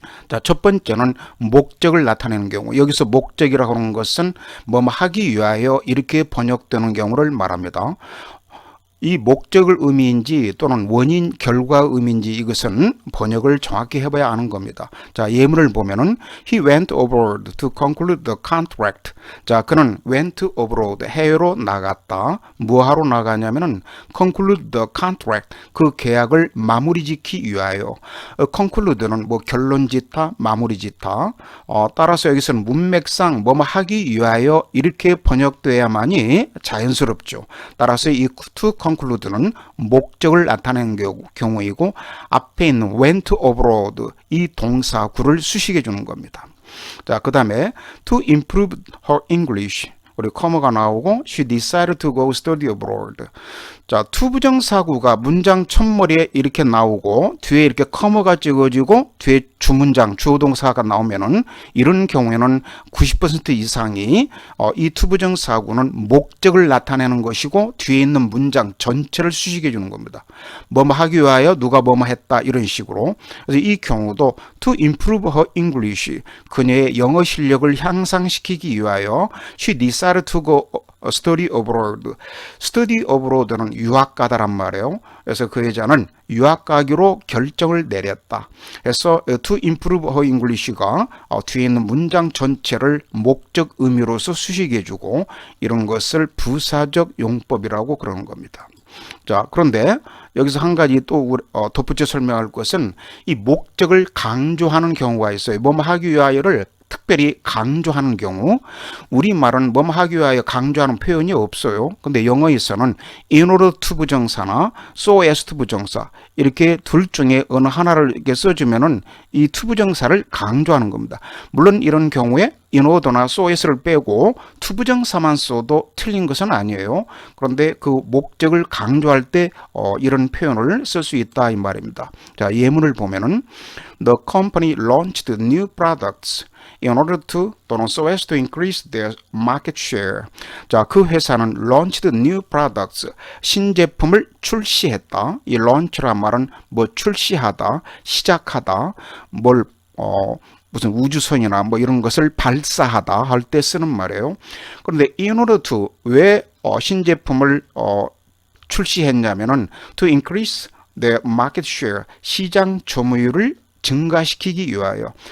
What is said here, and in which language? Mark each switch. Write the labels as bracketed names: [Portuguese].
[Korean] 자, 첫 번째는 목적을 나타내는 경우. 여기서 목적이라고 하는 것은 뭐뭐 하기 위하여 이렇게 번역되는 경우를 말합니다. 이 목적을 의미인지 또는 원인 결과 의미인지 이것은 번역을 정확히 해봐야 아는 겁니다. 자, 예문을 보면은 [English] He went abroad to conclude the contract. [Korean] 자, 그는 [English] went abroad, [Korean] 해외로 나갔다. 뭐하러 나가냐면은 [English] conclude the contract, [Korean] 그 계약을 마무리 짓기 위하여. conclude는 뭐 결론 짓다, 마무리 짓다. 따라서 여기서는 문맥상 뭐뭐 하기 위하여 이렇게 번역돼야만이 자연스럽죠. 따라서 이 to conclude는 목적을 나타내는 경우이고 앞에 있는 went abroad 이 동사구를 수식해 주는 겁니다. 자, 그 다음에 [English] to improve her English. [Korean] 우리 커머가 나오고 [English] she decided to go study abroad. [Korean] 자, 투부정사구가 문장 첫머리에 이렇게 나오고 뒤에 이렇게 커머가 찍어지고 뒤에 주문장, 주어동사가 나오면은 이런 경우에는 90% 이상이 이 투부정사구는 목적을 나타내는 것이고 뒤에 있는 문장 전체를 수식해 주는 겁니다. 뭐뭐 하기 위하여 누가 뭐뭐 했다 이런 식으로. 그래서 이 경우도 [English] to improve her English, [Korean] 그녀의 영어 실력을 향상시키기 위하여 [English] she decided to go study abroad. [Korean] study abroad는 유학 가다란 말이에요. 그래서 그 여자는 유학 가기로 결정을 내렸다. 그래서 [English] to improve her English [Korean] 가 뒤에 있는 문장 전체를 목적 의미로서 수식해주고 이런 것을 부사적 용법이라고 그러는 겁니다. 자, 그런데 여기서 한 가지 또 덧붙여 설명할 것은 이 목적을 강조하는 경우가 있어요. 뭐뭐 하기 위하여를 특별히 강조하는 경우, 우리말은 뭐뭐 하기 위하여 강조하는 표현이 없어요. 근데 영어에서는 in order to 부정사나 so as to 부정사 이렇게 둘 중에 어느 하나를 이렇게 써주면은 이 to 부정사를 강조하는 겁니다. 물론 이런 경우에 in order나 so as를 빼고 to 부정사만 써도 틀린 것은 아니에요. 그런데 그 목적을 강조할 때 이런 표현을 쓸 수 있다 이 말입니다. 자, 예문을 보면은 [English] the company launched new products in order to 또는 so as to increase their market share. [Korean] 자, 그 회사는 [English] launched new products, [Korean] 신제품을 출시했다. 이 launch란 말은 뭐 출시하다, 시작하다, 뭘 무슨 우주선이나 뭐 이런 것을 발사하다 할 때 쓰는 말이에요. 그런데 in order to 왜 신제품을 출시했냐면은 [English] to increase their market share, [Korean] 시장 점유율을 증가시키기 위하여.